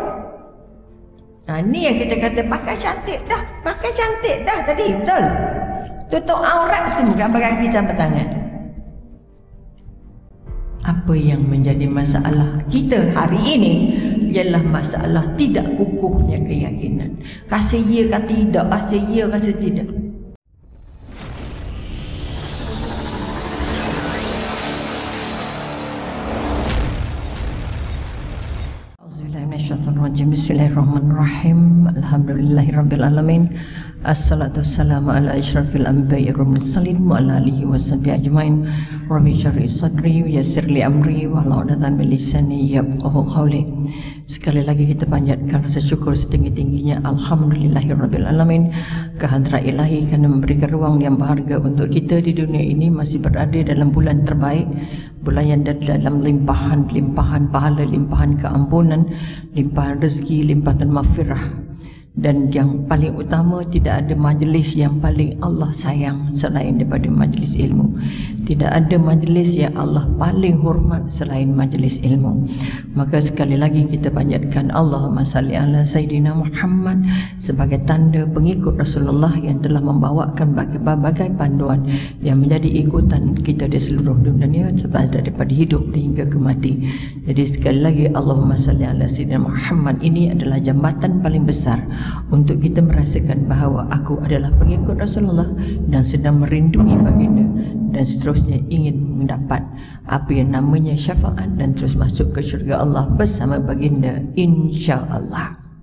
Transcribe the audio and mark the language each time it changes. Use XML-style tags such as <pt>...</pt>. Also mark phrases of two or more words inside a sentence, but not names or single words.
<ms>Ini yang kita kata pakai cantik dah tadi, betul. Tutup aurat semua bagi campur tangan. Apa yang menjadi masalah kita hari ini ialah masalah tidak kukuhnya keyakinan. Rasa ya ke tidak, rasa ya rasa tidak.</ms> <ar>بسم الله الرحمن الرحيم. الحمد لله رب العالمين. الصلاة والسلام على أشرف الأنبياء والمرسلين وعلى آله وصحبه أجمعين. رب اشرح صدري ويسر لي أمري واحلل عقدة من لساني يفقهوا قولي.</ar> <ms>Sekali lagi kita panjatkan rasa syukur setinggi-tingginya</ms> <ar>الحمد لله رب العالمين</ar> <ms>kehadrat ilahi kerana memberikan ruang yang berharga untuk kita di dunia ini masih berada dalam bulan terbaik, bulan yang dalam limpahan pahala, limpahan keampunan, limpahan rezeki, limpahan maghfirah. Dan yang paling utama, tidak ada majlis yang paling Allah sayang selain daripada majlis ilmu. Tidak ada majlis yang Allah paling hormat selain majlis ilmu. Maka sekali lagi kita panjatkan</ms> <ar>اللهم صل على سيدنا محمد</ar> <ms>sebagai tanda pengikut Rasulullah yang telah membawakan berbagai panduan yang menjadi ikutan kita di seluruh dunia daripada hidup hingga ke mati. Jadi sekali lagi</ms> <ar>اللهم صل على سيدنا محمد</ar> <ms>ini adalah jambatan paling besar untuk kita merasakan bahawa aku adalah pengikut Rasulullah dan sedang merindui baginda dan seterusnya ingin mendapat apa yang namanya syafaat dan terus masuk ke syurga Allah bersama baginda insya-Allah.</ms>